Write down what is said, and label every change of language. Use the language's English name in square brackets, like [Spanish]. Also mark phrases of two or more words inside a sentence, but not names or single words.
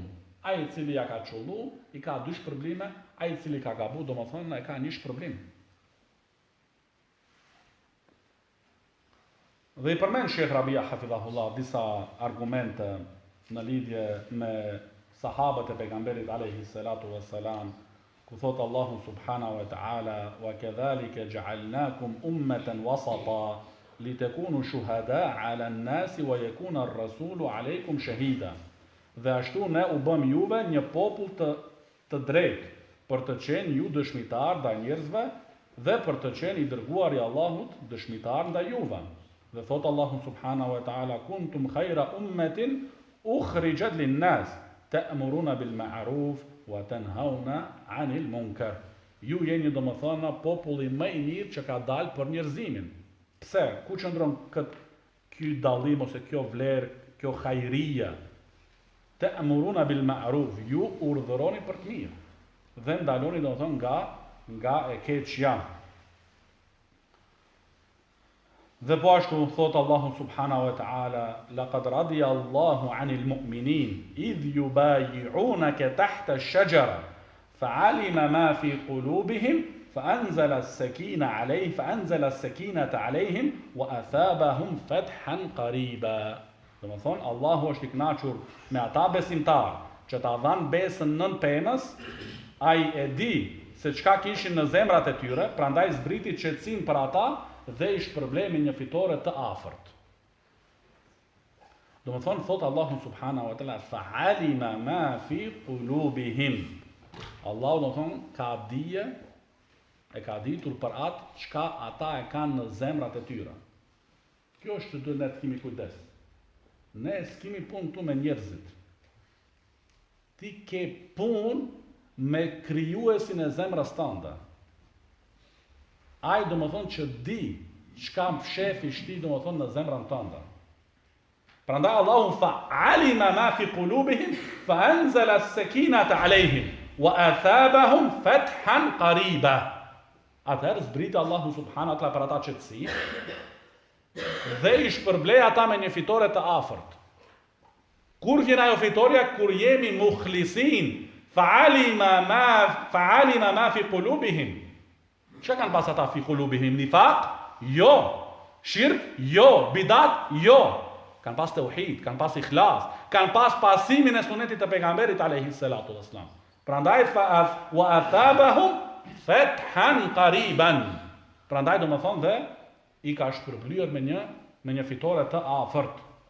[Albanian] Ai i cili ja ka çullu, i ka dy shpërblime, ai i cili ka gabu, do të thonë e ka një shpërblim. Dhe i përmend Sheikh Rabia hafidhahullah disa argumente në lidhje me sahabët e pejgamberit [Arabic] عليه الصلاة والسلام, [Albanian] ku thot Allahu [Arabic] سبحانه وتعالى وكذلك جعلناكم أمة وسطا لتكونوا شهداء على الناس ويكون الرسول عليكم شهيدا. [Albanian] Dhe ashtu ne u bëm juve një popull të drejtë, për të qenë ju dëshmitar ndaj njerëzve dhe për të qenë i dërguar i Allahut dëshmitar ndaj juve. Dhe thot Allahu [Arabic] سبحانه وتعالى كنتم خير أمة أخرجت للناس تأمرون بالمعروف وتنهون عن المنكر. [Albanian] Ju jeni domethënë populli më i mirë që ka dalë për njerëzimin. Pse? Ku qëndron ky dallim ose kjo vlerë, kjo hajria? [Arabic] تأمرون بالمعروف, [Albanian] ju urdhëroni për të mirë dhe ndaloni domethënë nga nga e keqja. Dhe po ashtu thot Allahu [Arabic] سبحانه وتعالى لقد رضي الله عن المؤمنين إذ يبايعونك تحت الشجرة فعلم ما في قلوبهم فأنزل السكينة عليهم وأثابهم فتحا قريبا. [Albanian] Domethënë Allahu është i kënaqur me ata besimtarë që ta dhanë besën nën pemës, ai e di se çka kishin në zemrat e tyre, prandaj zbriti qetësinë për ata dhe i shpërblemi një fitore të afërt. Domethënë thot Allahu [Arabic] سبحانه وتعالى فعلم ما في قلوبهم. [Albanian] Allahu domethënë ka dije, e ka ditur për atë çka ata e kanë në zemrat e tyre. Kjo është që duhet ne të kemi kujdes. Ne s'kemi punë këtu me njerëzit. Ti ke punë me krijuesin e zemrës tënde. Ai domethënë që di çka fshefi shti domethënë në zemrën tënde. Prandaj Allahu [Arabic] فعلم ما في قلوبهم فأنزل السكينة عليهم وأثابهم فتحا قريبا. [Albanian] Atëherë zbriti Allahu [Arabic] سبحانه وتعالى [Albanian] për ata qetësi dhe i shpërblej ata me një fitore të afërt. Kur vjen ajo fitoria? Kur jemi mukhlisin, [Arabic] فعلم ما في قلوبهم. [Albanian] Çka kanë pas ata [Arabic] في قلوبهم? [Albanian] Nifaq? Jo. Shirk? Jo. Bidat? Jo. Kanë pas tauhid, kanë pas ikhlas, kanë pas pasimin e sunetit të pejgamberit [Arabic] عليه الصلاة والسلام. [Albanian] Prandaj [Arabic] وأثابهم فتحا قريبا. [Albanian] Prandaj domethënë dhe i ka shpërblyer me një fitore të afërt.